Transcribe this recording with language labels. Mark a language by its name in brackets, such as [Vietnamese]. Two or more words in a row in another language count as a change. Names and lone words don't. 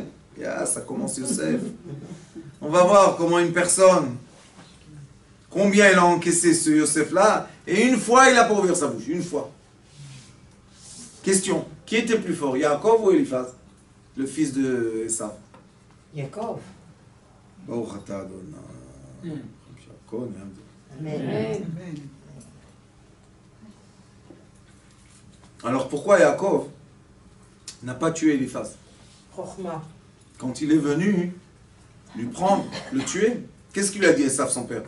[French] Ah, ça commence Yosef. On va voir comment une personne, combien il a encaissé ce Yosef-là, et une fois, il a pas ouvert sa bouche. Une fois. Question. Qui était plus fort, Yaakov ou Eliphaz, le fils de Esav? Yaakov. [Hebrew] ברוך אתה אדני. [French] Amen. Alors pourquoi Yaakov n'a pas tué Eliphaz? Chochma. Quand il est venu lui prendre, le tuer, qu'est-ce qu'il a dit Esav, son père?